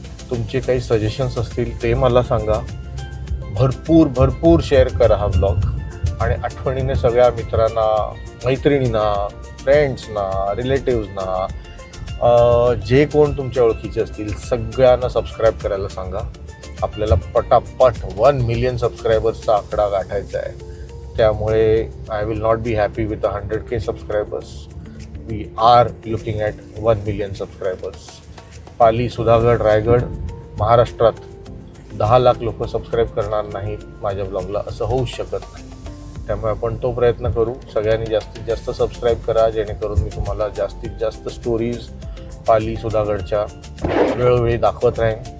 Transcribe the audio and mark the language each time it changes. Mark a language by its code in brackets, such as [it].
[mr] तुमचे काही सजेशन्स असतील ते मला सांगा. भरपूर शेअर करा हा व्लॉग आणि आठवणीने सगळ्या मित्रांना, मैत्रिणींना, फ्रेंड्सना, रिलेटिव्सना, जे कोण तुमच्या ओळखीचे असतील सगळ्यांना सबस्क्राईब करायला सांगा. आपल्याला पटापट 1 मिलियन सबस्क्रायबर्सचा आकडा गाठायचा आहे. [en] त्यामुळे I will not be happy with 100K subscribers. We are looking at 1 million subscribers. [mr] Pali, Sudhagad, Raigad, महाराष्ट्रात 10 लाख लोक सबस्क्राईब करणार नाहीत माझ्या ब्लॉगला, असं होऊच शकत नाही. त्यामुळे आपण तो प्रयत्न करू. सगळ्यांनी जास्तीत जास्त सबस्क्राईब करा जेणेकरून मी तुम्हाला जास्तीत जास्त स्टोरीज पाली सुधागडच्या वेळोवेळी दाखवत राहीन.